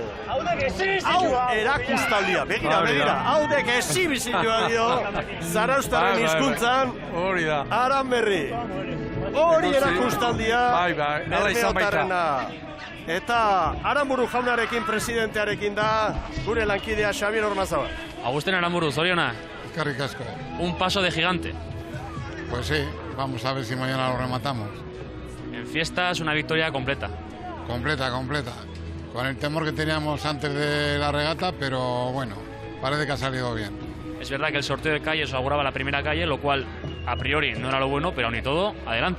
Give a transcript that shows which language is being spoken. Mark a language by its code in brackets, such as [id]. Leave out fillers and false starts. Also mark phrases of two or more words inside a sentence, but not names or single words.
[eu] Hau erakustaldia, begira, haudek esibizioa dio, Zarauztarren hizkuntzan, Aran Berri. Hori erakustaldia, Bermeotarrena. Eta Aranburu jaunarekin, presidentearekin da, gure lankidea Xabier Ormazabal. Agustín Aranburu, zoriona. Eskerrik asko. [es] Un paso de gigante. Pues sí, vamos a ver si mañana lo rematamos. En fiestas, una victoria completa. Completa. Con el temor que teníamos antes de la regata, pero bueno, parece que ha salido bien. Es verdad que el sorteo de calles auguraba la primera calle, lo cual a priori no era lo bueno, pero aún y todo, adelante.